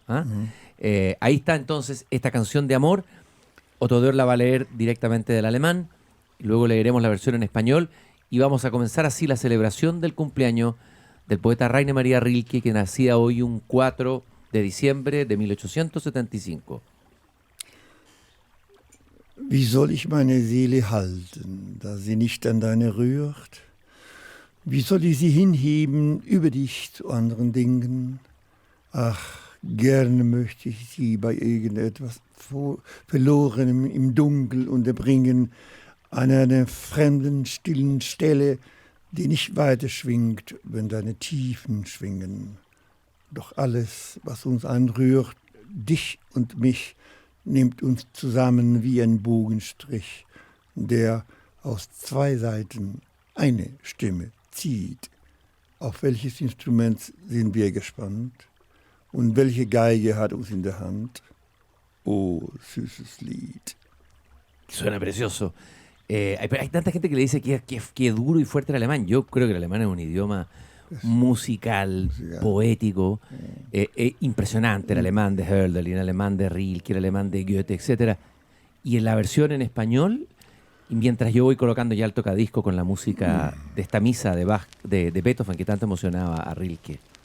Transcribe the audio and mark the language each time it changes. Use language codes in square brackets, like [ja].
[es] Ahí está entonces esta Canción de Amor. Otto Dörr la va a leer directamente del alemán, y luego leeremos la versión en español, y vamos a comenzar así la celebración del cumpleaños del poeta Rainer Maria Rilke, que nacía hoy un 4 de diciembre de 1875. [de] Wie soll ich meine Seele halten, da sie nicht an deine rührt? Wie soll ich sie hinheben über dich zu anderen Dingen? Ach, gerne möchte ich sie bei irgendetwas Verlorenem im Dunkel unterbringen, an einer fremden, stillen Stelle, die nicht weiter schwingt, wenn deine Tiefen schwingen. Doch alles, was uns anrührt, dich und mich, nimmt uns zusammen wie ein Bogenstrich, der aus 2 Seiten eine Stimme zieht. Auf welches Instrument sind wir gespannt? Und welche Geige hat uns in der Hand? Oh, süßes Lied. [es] Suena precioso. Hay tanta gente que le dice que duro y fuerte el alemán. Yo creo que el alemán es un idioma musical, poético, impresionante. El alemán de Hölderlin, el alemán de Rilke, el alemán de Goethe, etc. Y en la versión en español, y mientras yo voy colocando ya el tocadisco con la música de esta misa de Bach, de Beethoven, que tanto emocionaba a Rilke.